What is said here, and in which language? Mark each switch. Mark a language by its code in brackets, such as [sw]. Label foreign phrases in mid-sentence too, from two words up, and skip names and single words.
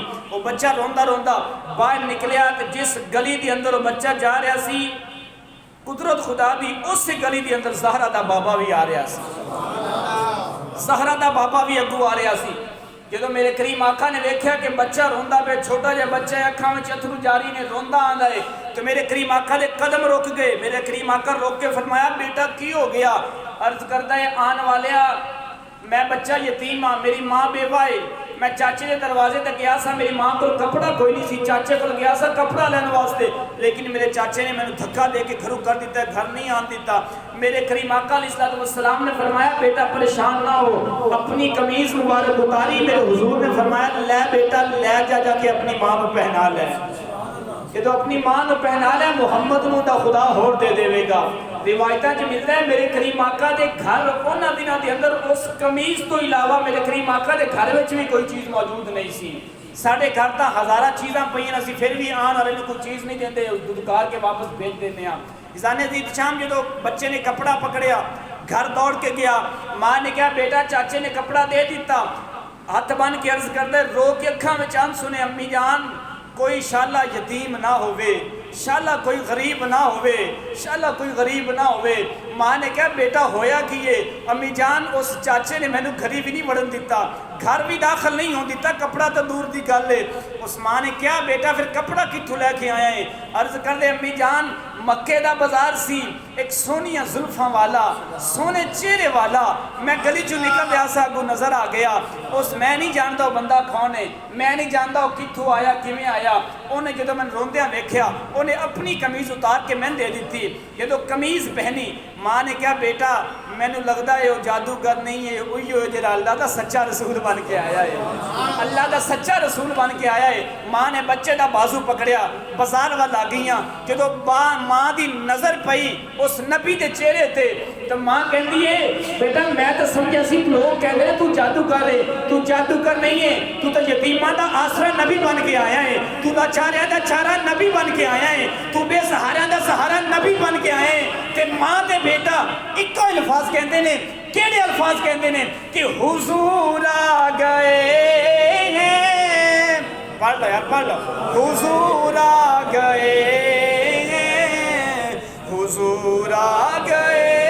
[pa] وہ بچہ روندا باہر نکلیا کہ جس گلی دی اندر وہ بچہ جا رہا سی، قدرت خدا دی اس گلی دی اندر زہرا دا بابا بھی آ رہا سی، زہرا دا بابا بھی اگو آ رہا سی۔ جدو میرے کریم آقا نے دیکھا کہ بچہ روندا پہ، چھوٹا جا بچہ ہے، اکھاں وچ اتھرو جاری نے، روندا آندا ہے، تو میرے کریم آقا دے قدم رک گئے۔ میرے کریم آقا روک کے فرمایا بیٹا کی ہو گیا؟ عرض کرتا ہے آن والیا میں بچہ یتیم ہاں، میری ماں بیوہ ہے، میں چاچے دے دروازے تک گیا سا، میری ماں کو کپڑا کوئی نہیں سی، چاچے کو گیا سا کپڑا لین واسطے، لیکن میرے چاچے نے میں نے دھکا دے کے گھروں کر دیتا ہے، گھر نہیں آن دیتا۔ میرے کریم آقا [ar] علیہ السلام [pa] نے فرمایا بیٹا پریشان نہ ہو، اپنی قمیض مبارک اتاری، میرے حضور نے فرمایا لے بیٹا لے جا کے اپنی ماں کو پہنا لے، کہ تو اپنی ماں کو پہنا لے محمد نو دا خدا ہور دے دے گا۔ روایتاں جو ملتا ہے میرے کریم آقا دے گھر انہاں دناں دے اندر اس قمیض تو علاوہ میرے کریم آقا دے گھر وچ بھی کوئی چیز موجود نہیں سی۔ ساڈے گھر تا ہزارہ چیزاں پئیاں، اسی پھر بھی آن والے نوں کوئی چیز نہیں دیندے، دودکار کے واپس بھیج دیندے ہاں۔ ازانے دی شام جدو بچے نے کپڑا پکڑیا، گھر دوڑ کے گیا، ماں نے کہا بیٹا چاچے نے کپڑا دے دیتا، ہاتھ بن کے عرض کرتے رو کے اکھاں وچ آن سنے امی جان کوئی شالا یتیم نہ ہوئے، شالا کوئی غریب نہ ہوئے، شالا کوئی غریب نہ ہوئے۔ ماں نے کہا بیٹا ہویا کیے؟ امی جان اس چاچے نے میں نے گھری بھی نہیں وڑن دیتا، گھر بھی داخل نہیں ہون دیتا، کپڑا تو دور دی گل ہے۔ اس ماں نے کیا بیٹا پھر کپڑا کتھوں لے کے آیا ہے؟ عرض کر دے امی جان مکے دا بازار سی، ایک سونیا زلفاں والا سونے چہرے والا میں گلی چوں نکل رہا سا اگوں نظر آ گیا اس میں نہیں جانتا وہ بندہ کون ہے میں نہیں جانتا وہ کتھوں آیا کیویں آیا انہیں جدو میں روندیاں ویکھیا انہیں اپنی قمیض اتار کے میں دے دیتی جدو قمیض پہنی ماں نے کہا بیٹا مینوں لگدا ہے وہ جادوگر نہیں ہے وہی ہو جڑا اللہ دا سچا رسول بن کے آیا ہے اللہ دا سچا رسول بن کے آیا ہے ماں نے بچے دا بازو پکڑیا بازار وال آ گئیاں جدو ماں دی نظر پئی اس نبی دے چہرے تے تو ماں کہندی ہے بیٹا میں تو سمجھا سی لوگ کہندے نے تو جادوگر ہے تو جادوگر نہیں ہے تو یتیماں دا آسرا نبی بن کے آیا ہے تو لاچاریاں دا چارہ نبی بن کے آیا ہے تو بے سہاریاں دا سہارا نبی بن کے آئے ہیں تے ماں تے بیٹا ایک الفاظ کہندے نے کیڑے الفاظ کہندے نے کہ حضور آ گئے ہیں پڑھ لو یار پڑھ لو حضور آ گئے ہیں حضور آ گئے